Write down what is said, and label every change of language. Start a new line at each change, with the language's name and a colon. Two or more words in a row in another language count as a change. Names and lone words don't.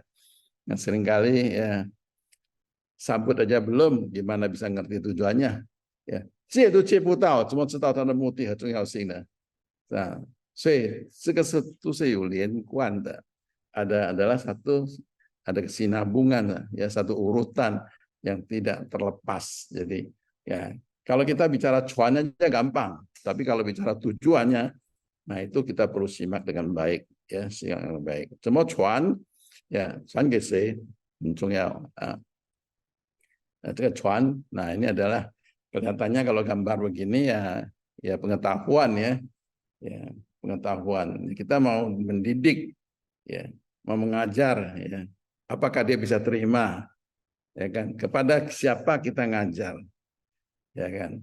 Indonesian: Nah, seringkali ya sambut aja belum, gimana bisa ngerti tujuannya, ya.
Chinese: 戒都戒不到，怎么知道它的目的和重要性呢？啊，所以这个是都是有连贯的，
Indonesian: adalah satu ada kesinambungan ya, satu urutan yang tidak terlepas. Jadi ya kalau kita bicara cuannya aja gampang, tapi kalau bicara tujuannya, nah itu kita perlu simak dengan baik ya, simak dengan baik. Semua cuan ya, cuan ke
Chinese: 谁很重要啊。
Indonesian: Nah, itu cuan. Nah ini adalah kelihatannya kalau gambar begini ya, ya pengetahuan ya. Ya, pengetahuan. Kita mau mendidik, ya, mau mengajar, ya. Apakah dia bisa terima, ya kan? Kepada siapa kita ngajar, ya kan?